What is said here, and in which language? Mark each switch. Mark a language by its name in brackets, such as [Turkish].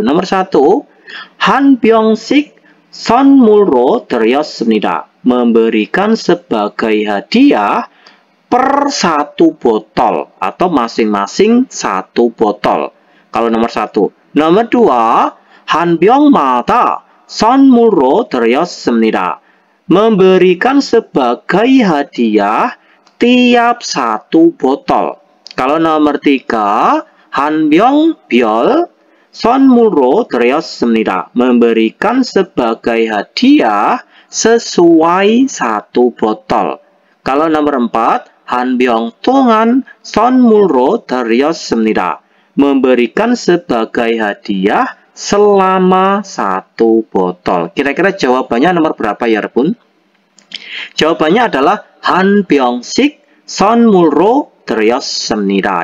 [Korean] Nomor 1, 한 병씩 선물로 드렸습니다. [Indonesian] Memberikan sebagai hadiah per satu botol atau masing-masing satu botol. Kalau nomor 1. [Korean] nomor 2, 한 병마다 선물로 드렸습니다. [Indonesian] Memberikan sebagai hadiah tiap satu botol. Kalau nomor 3, [Korean] 한 병별 선물로 드렸습니다. [Indonesian] Memberikan sebagai hadiah sesuai satu botol. Kalau nomor 4, [Korean] 한 병 동안 선물로 드렸습니다. [Indonesian] Memberikan sebagai hadiah selama satu botol. Kira-kira jawabannya nomor berapa ya, Bun? Jawabannya adalah [Korean] 한 병씩 선물로 드렸습니다.